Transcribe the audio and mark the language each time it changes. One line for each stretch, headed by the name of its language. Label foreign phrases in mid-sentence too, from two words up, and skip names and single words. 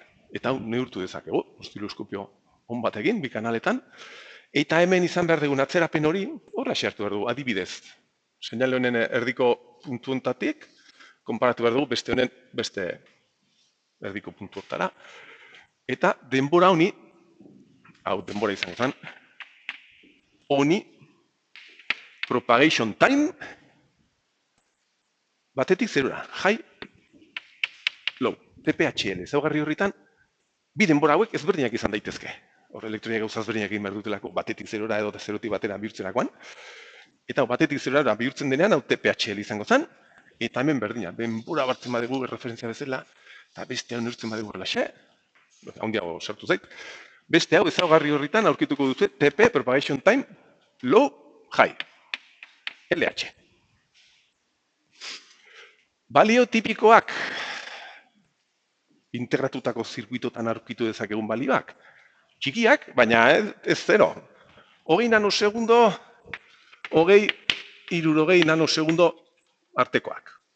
Basque: Eta hau neurtu dezakegu, oszilloskopio on batekin, bi kanaletan, eta hemen izan behar dugun atzerapen hori, horlaxe hartu behar dugu, adibidez. Seinale honen erdiko puntu ontatik, konparatu behar dugu beste honen beste erdiko puntu hortara. Eta denbora honi, hau denbora izango zen, honi,
English: propagation time,
Basque: batetik 0ra,
English: high, low,
Basque: TPHL, ezaugarri horretan, bi denbora hauek ezberdinak izan daitezke. Hor elektroiak gauza ezberdinak egin behar dutelako, batetik 0ra edo 0tik batera bihurtzerakoan. Eta batetik 0ra bihurtzen denean, hau TPHL izango zen, eta hemen berdina, denbora bartzen badugu referentzia bezala, eta beste hau neurtzen badugu relaxe, handiago sartu zait, beste hau ezaugarri horretan aurkituko duzu TP,
English: propagation time, low, high,
Basque: LH. Balio tipikoak, integratutako zirkuitotan aurkitu dezakegun balioak. Txikiak, baina ez 0. 20 nanosegundo, 60 nanosegundo artekoak.